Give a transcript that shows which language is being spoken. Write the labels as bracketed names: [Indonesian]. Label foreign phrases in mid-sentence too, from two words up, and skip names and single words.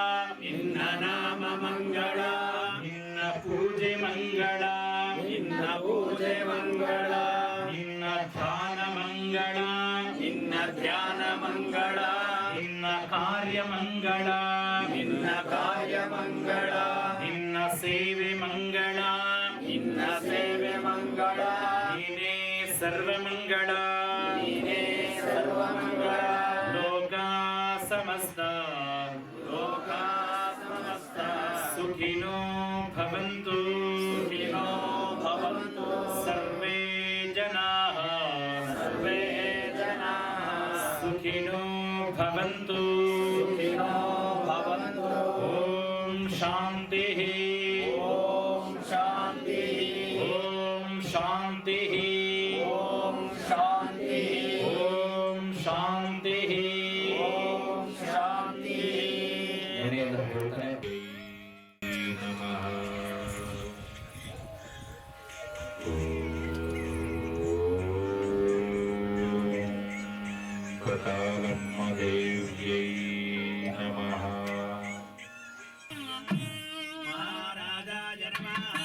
[Kannada] ನಿನ್ನ ಪೂಜೆ ಮಂಗಳ ನಿನ್ನ ಧ್ಯಾನ ಮಂಗಳ ನಿನ್ನ ಕಾರ್ಯ ಮಂಗಳ ನಿನ್ನ ಸೇವೆ ಮಂಗಳ ನೀನೇ ಸರ್ವ ಮಂಗಳ [Sanskrit] ಲೋಕ ಸಮಸ್ತ ಸುಖಿನೋ ಭವಂತು ಸರ್ವೇ ಜನಾಃ ಸುಖಿನೋ ಭವಂತು ಓಂ ಶಾಂತಿ ಓಂ ಶಾಂತಿ ಓಂ ಶಾಂತಿ [Kannada] ಏನೇನು ಹೇಳ್ತಾರೆ [Sanskrit] ದೇವ್ಯೈ ನಮಃ ಮಹಾರಾಜಾಯ ನಮಃ